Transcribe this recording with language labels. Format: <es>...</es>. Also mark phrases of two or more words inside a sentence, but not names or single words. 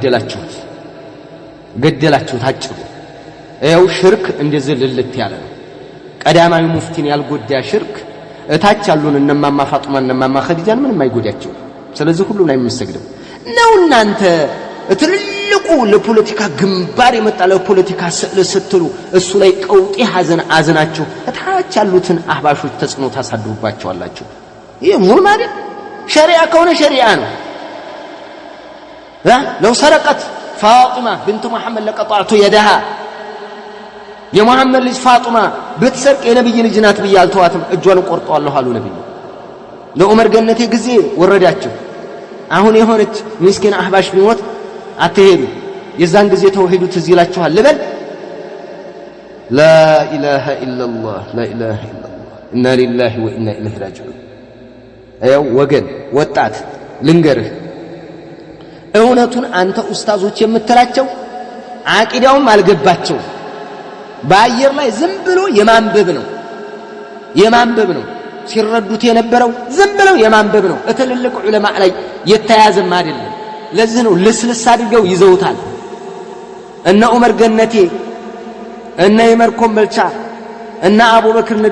<am>ገደላችሁት አጭሩ። ይኸው ሽርክ እንደዚህ ልልት ያለ ነው። ቀዳማዊ ሙፍቲን ያልጎዳ ሽርክ እታች ያሉን እነማማ ፋጡማ እነማማ ኸዲጃን ምንም አይጎዳቸው። ስለዚህ ሁሉ ላይ የምንሰግደው ነው። እናንተ ትልልቁ ለፖለቲካ ግንባር የመጣ ለፖለቲካ ስዕል ስትሉ እሱ ላይ ቀውጢ ሐዘን አዝናችሁ እታች ያሉትን አህባሾች ተጽዕኖ ታሳድሩባቸዋላችሁ። ይሄ ሙሉ ማለት ሸሪዓ ከሆነ ሸሪዓ ነው።</am> <ar>لو سرقت فاطمة بنت محمد لقطعت يدها</ar> <am>የሙሐመድ ልጅ ፋጡማ ብትሰርቅ የነብይ ልጅ ናት ብያልተዋትም እጇን ቆርጠዋለሁ አሉ ነብዩ። ለዑመር ገነቴ ጊዜ ወረዳቸው። አሁን የሆነች ምስኪን አህባሽ ቢሞት አትሄዱ የዛን ጊዜ ተውሂዱ ትዝ ይላችኋል ልበል።</am> <ar>لا اله الا الله لا اله الا الله انا لله وانا اليه راجعون።</ar> <am>አው ወገን ወጣት ልንገርህ እውነቱን አንተ ኡስታዞች የምትላቸው አቂዳውም አልገባቸው በአየር ላይ ዝም ብሎ የማንበብ ነው ሲረዱት የነበረው ዝም ብለው የማንበብ ነው። እትልልቅ ዑለማ ላይ የተያዘም አይደለም። ለዚህ ነው ልስልስ አድርገው ይዘውታል። እነ ዑመር ገነቴ እነ ይመር ኮምበልቻ እነ አቡበክር እነ</am>